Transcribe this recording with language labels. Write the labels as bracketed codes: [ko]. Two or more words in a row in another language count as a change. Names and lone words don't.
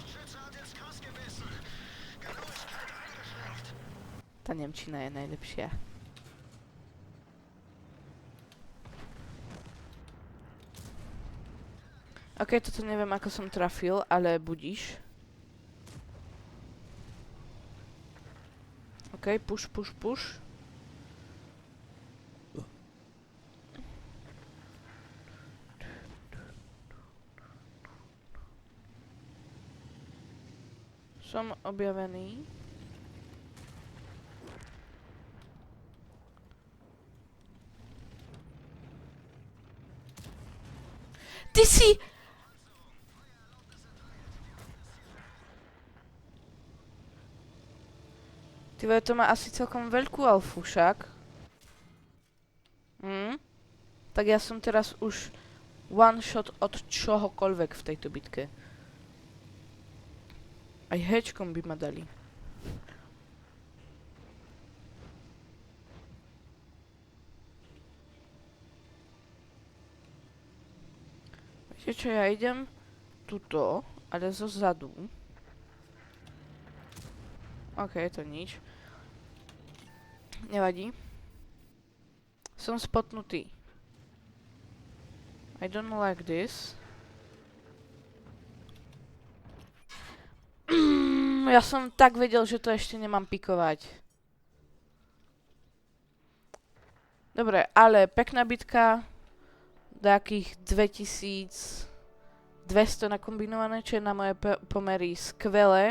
[sk] Tá nemčina je najlepšia. OK, toto neviem, ako som trafil, ale budíš. [en] OK, push, push, push. [sk] Som objavený. Ty si... Ty vole, to má asi celkom veľkú alfu však. Tak ja som teraz už [en] one shot [sk] od čohokoľvek v tejto bitke. Aj hečkom by ma dali. Viete čo, ja idem tuto, ale zo zadu. OK, to nič. Nevadí. Som spotnutý. [en] I don't like this. [sk] Ja som tak vedel, že to ešte nemám pikovať. Dobre, ale pekná bitka. Takých 2200 nakombinované, čo je na moje pomery skvelé.